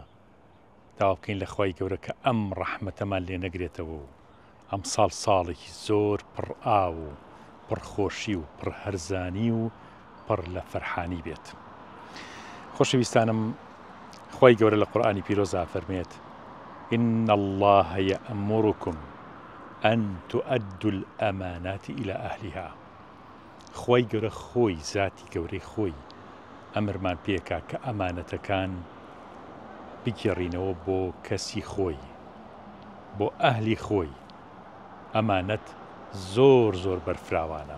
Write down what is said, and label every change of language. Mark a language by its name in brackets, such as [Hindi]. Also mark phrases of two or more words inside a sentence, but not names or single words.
[Central Kurdish] داوا بکەین لە خۆی گەورە کە ئەم ڕەحمەتەمان لێ نەگرێتەوە و ئەم ساڵێکی زۆر پڕ ئاو و پڕخۆشی و پڕ هەرزانی و پڕ لە فەرحانی بێت. خۆشەویستانم، خۆی گەورە لە قورئانی پیرۆزا فەرمێت: [Arabic] إن الله يأمركم أن تؤدوا الأمانات إلى أهلها. [Central Kurdish] خۆی گەورە خۆی ذاتی گەورەی خۆی ئەمرمان پێکا کە ئەمانەتەکان بگێڕینەوە بۆ کەسی خۆی، بۆ ئەهلی خۆی. ئەمانەت زۆر زۆر بەرفراوانە.